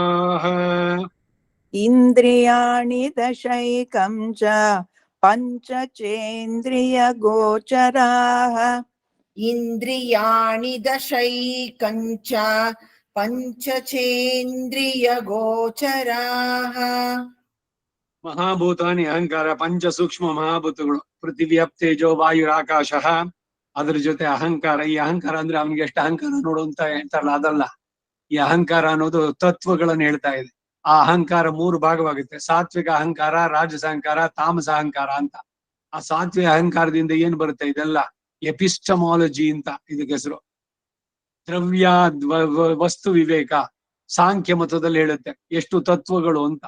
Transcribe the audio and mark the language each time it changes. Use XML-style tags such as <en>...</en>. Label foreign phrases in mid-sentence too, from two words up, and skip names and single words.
<sa>ಇಂದ್ರಿಯಾಣಿ ದಶೈಕಂ ಚ ಪಂಚಚೇಂದ್ರಿಯ ಗೋಚರಾಃ. ಇಂದ್ರಿಯಾಣಿ ದಶೈಕಂಚ ಪಂಚಚೇಂದ್ರಿಯ ಗೋಚರಾಃ. ಮಹಾಭೂತಾನಿ ಅಹಂಕಾರ,</sa> <kn>ಪಂಚ ಸೂಕ್ಷ್ಮ ಮಹಾಭೂತಗಳು,</kn> <sa>ಪೃಥಿವ್ಯಾಪ್ ತೇಜೋ ವಾಯುರಾಕಾಶ</sa> <kn>ಅದ್ರ ಜೊತೆ ಅಹಂಕಾರ. ಈ ಅಹಂಕಾರ ಅಂದ್ರೆ ಅವನಿಗೆ ಎಷ್ಟು ಅಹಂಕಾರ ನೋಡು ಅಂತ ಹೇಳ್ತಾರಲ್ಲ, ಅದಲ್ಲ. ಈ ಅಹಂಕಾರ ಅನ್ನೋದು ತತ್ವಗಳನ್ನು ಹೇಳ್ತಾ ಇದೆ. ಆ ಅಹಂಕಾರ 3 ಭಾಗವಾಗುತ್ತೆ: ಸಾತ್ವಿಕ ಅಹಂಕಾರ, ರಾಜಸ ಅಹಂಕಾರ, ತಾಮಸ ಅಹಂಕಾರ ಅಂತ. ಆ ಸಾತ್ವಿಕ ಅಹಂಕಾರದಿಂದ ಏನ್ ಬರುತ್ತೆ? ಇದೆಲ್ಲ ಎಪಿಸ್ಟಮಾಲಜಿ ಅಂತ ಇದಕ್ಕೆ ಹೆಸರು. ದ್ರವ್ಯ ವಸ್ತು ವಿವೇಕ ಸಾಂಖ್ಯ ಮತದಲ್ಲಿ ಹೇಳುತ್ತೆ ಎಷ್ಟು ತತ್ವಗಳು ಅಂತ.</kn>